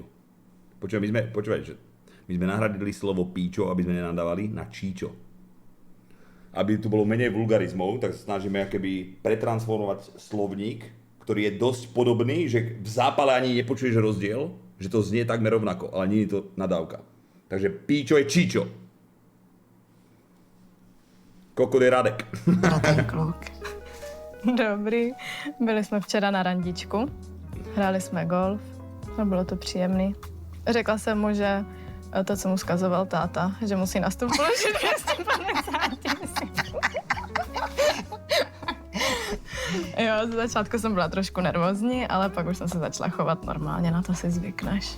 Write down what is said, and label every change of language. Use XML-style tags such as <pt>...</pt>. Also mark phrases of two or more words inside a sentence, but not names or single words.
<sk>Počúvaj, že my sme nahradili slovo píčo, aby sme nenadávali, na číčo. Aby tu bolo menej vulgarizmov, tak sa snažíme akoby pretransformovať slovník, ktorý je dosť podobný, že v zápale ani nepočuješ rozdiel, že to znie takmer rovnako, ale nie je to nadávka. Takže píčo je číčo. Kokot je Radek.</sk> <cs>Ten kluk. Dobrý. Byli jsme včera na randičku, hráli jsme golf a bylo to příjemný. Řekla jsem mu, že to, co mu vzkazoval táta, že musí na stůl položit 250 Jo, z začátku jsem byla trošku nervózní, ale pak už jsem se začala chovat normálně, na to si zvykneš.</cs>